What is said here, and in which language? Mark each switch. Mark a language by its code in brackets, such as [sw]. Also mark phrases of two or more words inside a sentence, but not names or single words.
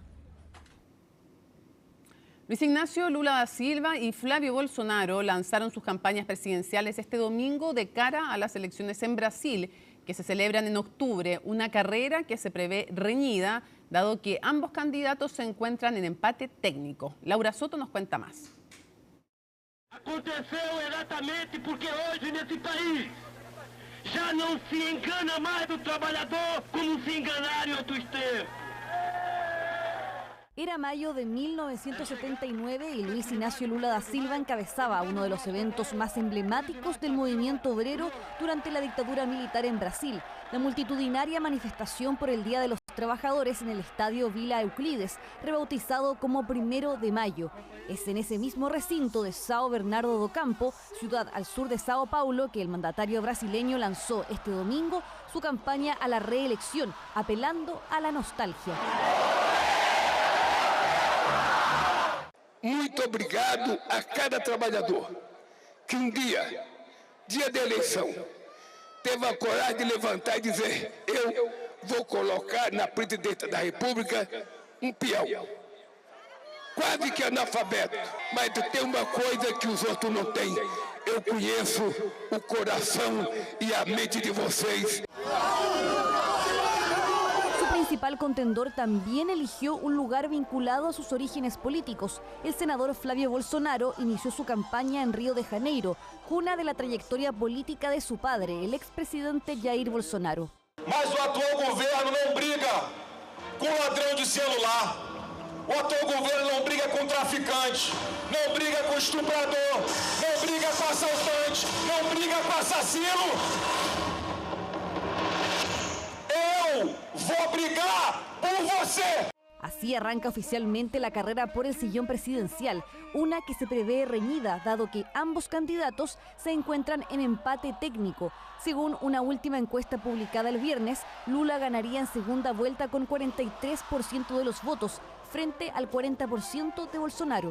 [es] Luis Ignacio Lula da Silva y Flavio Bolsonaro lanzaron sus campañas presidenciales este domingo de cara a las elecciones en Brasil, que se celebran en octubre, una carrera que se prevé reñida, dado que ambos candidatos se encuentran en empate técnico. Laura Soto nos cuenta más. [pt] Aconteceu exatamente porque hoje nesse país já não se engana mais o trabalhador como se enganaram em outros tempos. [es] Era mayo de 1979 y Luis Ignacio Lula da Silva encabezaba uno de los eventos más emblemáticos del movimiento obrero durante la dictadura militar en Brasil, la multitudinaria manifestación por el Día de los Trabajadores en el Estadio Vila Euclides, rebautizado como 1 de mayo. Es en ese mismo recinto de São Bernardo do Campo, ciudad al sur de Sao Paulo, que el mandatario brasileño lanzó este domingo su campaña a la reelección, apelando a la nostalgia. [pt] Muito obrigado a cada trabalhador que dia de eleição, teve a coragem de levantar e dizer: eu vou colocar na presidência da República peão. Quase que analfabeto, mas tem uma coisa que os outros não têm. Eu conheço o coração e a mente de vocês. [es] Su principal contendor también eligió un lugar vinculado a sus orígenes políticos. El senador Flavio Bolsonaro inició su campaña en Río de Janeiro, cuna de la trayectoria política de su padre, el expresidente Jair Bolsonaro. [pt] Mas o atual governo não briga com ladrão de celular. O atual governo não briga com traficante, não briga com estuprador, não briga com assaltante, não briga com assassino. Eu vou brigar por você. [es] Así arranca oficialmente la carrera por el sillón presidencial, una que se prevé reñida, dado que ambos candidatos se encuentran en empate técnico. Según una última encuesta publicada el viernes, Lula ganaría en segunda vuelta con 43% de los votos, frente al 40% de Bolsonaro.